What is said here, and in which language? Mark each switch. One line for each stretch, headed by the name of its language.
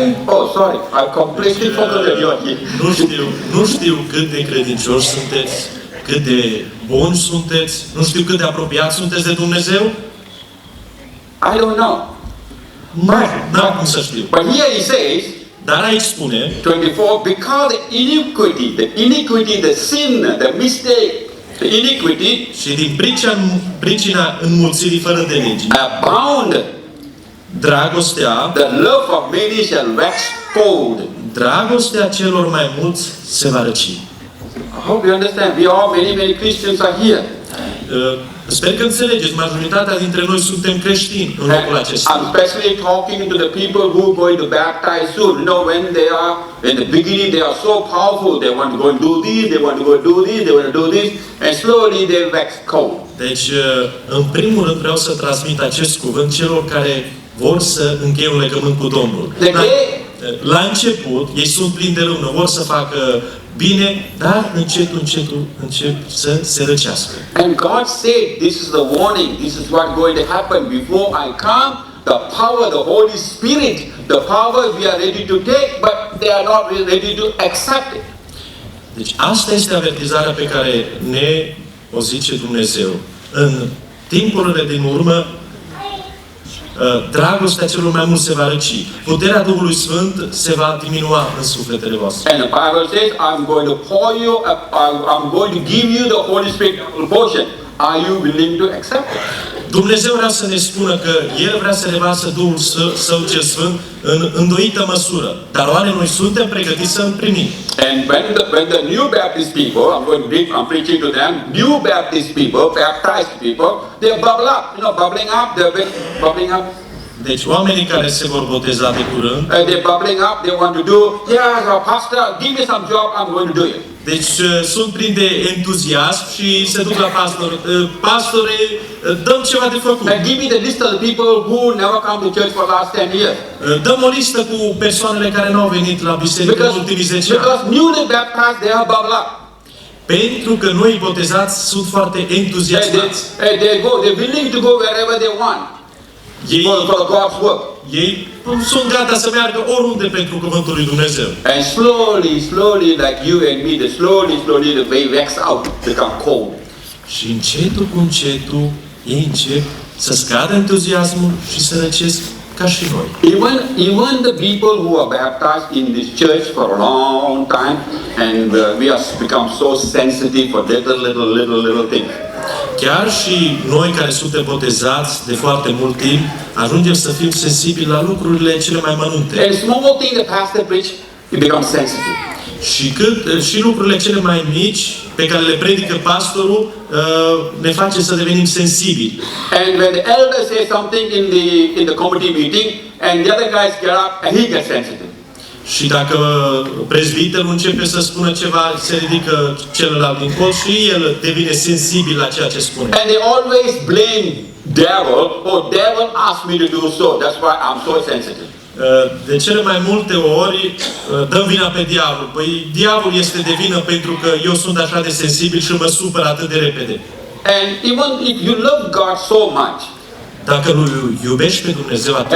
English: But sorry, I completely forgot that you are here.
Romanian: Nu știu cât de credincioși sunteți, cât de buni sunteți, nu știu cât de apropiați sunteți de Dumnezeu.
English: I don't know.
Romanian: N-am cum să știu.
English: But here he says,
Romanian: dar aici spune,
English: 24, because the iniquity, the sin, the mistake, the iniquity,
Romanian: și din pricina înmulțirii fără de legi,
English: abound,
Romanian: dragostea,
English: the love of many shall wax cold.
Romanian: Dragostea celor mai mulți se va răci.
English: I hope you understand. Many Christians are here.
Romanian: sper că înțelegeți, majoritatea dintre noi suntem creștini în locul acesta.
English: I'm especially talking to the people who are going to baptize soon. You know, when they are in the beginning, they are so powerful. They want to go and do this, they want to go and do this, they want to do this, and slowly they wax cold.
Romanian: Deci, în primul rând vreau să transmit acest cuvânt celor care vor să încheie un legământ cu Domnul. La început, ei sunt plini de râvnă, vor să facă bine, dar încetul încep să se răcească.
English: And God said, this is the warning, this is what's going to happen before I come. The power, the Holy Spirit, the power we are ready to take, but they are not ready to accept it.
Romanian: Deci asta este avertizarea pe care ne o zice Dumnezeu. În timpurile din urmă, dragostea celor mai mult se va răci. Puterea Duhului Sfânt se va diminua în sufletele voastre.
English: And the Bible says, I'm going to pour you, I'm going to give you the Holy Spirit portion. Are you willing to accept it?
Romanian: Dumnezeu vrea să ne spună că El vrea să revarsă Duhul Său cel Sfânt în îndoită măsură. Dar oare noi suntem pregătiți să îl primim?
English: And when the new Baptist people, I'm preaching to them, new Baptist people, baptized people, they bubble up, bubbling up, they're bubbling up.
Romanian: Deci oamenii care se vor boteza de curând,
English: they're bubbling up, they want to do, pastor, give me some job, I'm going to do it.
Romanian: deci sunt plini de entuziasm și se duc la pastor. Pastore, dăm ceva de făcut.
English: And give me the list of the people who never come to church for the last 10 years.
Romanian: Dăm o listă cu persoanele care nu au venit la biserică în ultimii 10 ani.
English: Because newly baptized, they are bubble up. Pentru că noi botezați sunt foarte entuziasmați. They're willing to go wherever they want. For God's work.
Romanian: Ei sunt gata să meargă oriunde pentru cuvântul lui Dumnezeu.
English: And slowly, like you and me, slowly the way wax out, become cold.
Romanian: Și încetul cu încetul, ei încep să scadă entuziasmul și să răcesc ca și noi.
English: Even the people who are baptized in this church for a long time, and we have become so sensitive for little things.
Romanian: Chiar și noi care suntem botezați de foarte mult timp, ajungem să fim sensibili la lucrurile cele mai mănunte.
English: And small thing the pastor preach, you become sensitive.
Romanian: Și lucrurile cele mai mici pe care le predică pastorul ne face să devenim sensibili.
English: And when the elder says something in the committee meeting, and the other guys get up and he gets sensitive.
Romanian: Și dacă prezbiterul începe să spună ceva, se ridică celălalt din colț și el devine sensibil la ceea ce spune.
English: And they always blame devil, devil asked me to do so, that's why I'm so sensitive.
Romanian: De cele mai multe ori dăm vina pe diavol. Păi diavolul este de vină pentru că eu sunt așa de sensibil și mă supăr atât de repede.
English: And even if you love God so much,
Romanian: dacă îl iubești pe Dumnezeu atât de